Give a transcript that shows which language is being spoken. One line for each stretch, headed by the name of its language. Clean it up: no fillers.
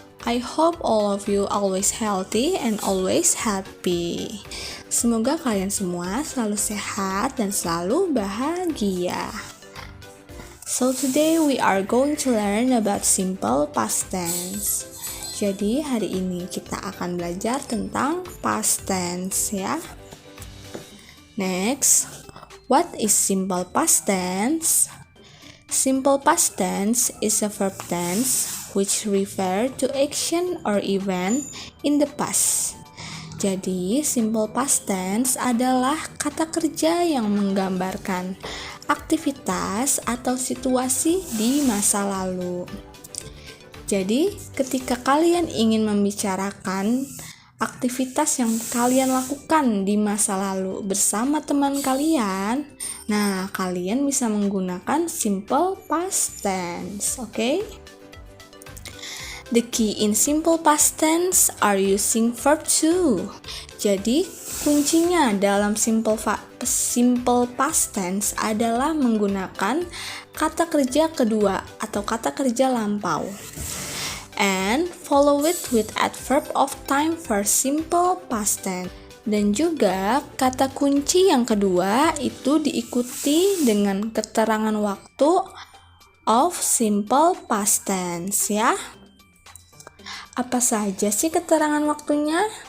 English: I hope all of you always healthy and always happy.
Indonesian: Semoga kalian semua selalu sehat dan selalu bahagia.
English: So today we are going to learn about simple past tense.
Indonesian: Jadi hari ini kita akan belajar tentang past tense ya.
English: Next, what is simple past tense? Simple past tense is a verb tense which refer to action or event in the past.
Indonesian: Jadi, simple past tense adalah kata kerja yang menggambarkan aktivitas atau situasi di masa lalu. Jadi, ketika kalian ingin membicarakan aktivitas yang kalian lakukan di masa lalu bersama teman kalian, nah, kalian bisa menggunakan simple past tense, oke?
English: The key in simple past tense are using verb to.
Indonesian: Jadi, kuncinya dalam simple past tense adalah menggunakan kata kerja kedua atau kata kerja lampau.
English: And follow it with adverb of time for simple past tense.
Indonesian: Dan juga kata kunci yang kedua itu diikuti dengan keterangan waktu of simple past tense ya. Apa saja sih keterangan waktunya?